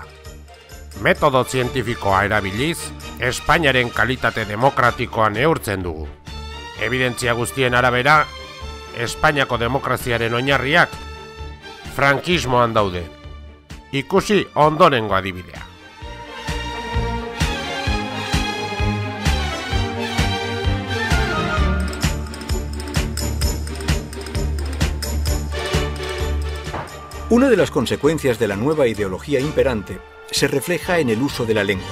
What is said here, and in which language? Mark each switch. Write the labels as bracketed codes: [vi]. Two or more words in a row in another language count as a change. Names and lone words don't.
[eu] Metodo zientifikoa erabiliz, Espainiaren kalitate demokratikoa neurtzen dugu. Evidentzia guztien arabera, Espainiako demokraziaren oinarriak frankismoan daude. Ikusi ondorengo adibidea. [es] Una de las consecuencias de la nueva ideología imperante se refleja en el uso de la lengua.